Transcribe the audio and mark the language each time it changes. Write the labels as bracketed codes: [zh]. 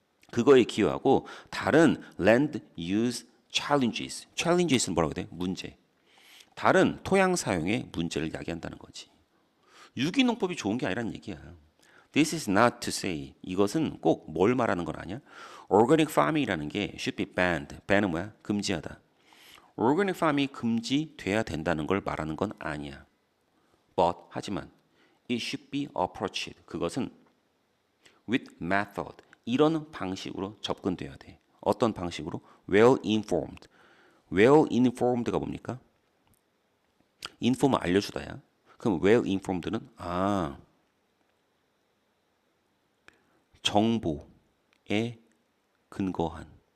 [ko] 그거에 기여하고 다른 [en] land use challenges [ko] 는 뭐라고 돼? 문제. 다른 토양 사용의 문제를 야기한다는 거지. 유기농법이 좋은 게 아니란 얘기야. [en] This is not to say [ko] 이것은 꼭 뭘 말하는 건 아니야. [en] Organic farming이라는 게 should be banned. [ko] bann은 뭐야? 금지하다. Organic farm이 금지돼야 된다는 걸 말하는 건 아니야. [en] But [ko] 하지만 [en] it should be approached. [ko] 그것은 [en] with method. [ko] 이런 방식으로 접근돼야 돼. 어떤 방식으로? [en] Well informed. [ko] Well informed가 뭡니까? inform 알려주다야. 그럼 well informed는 정보에 근거한.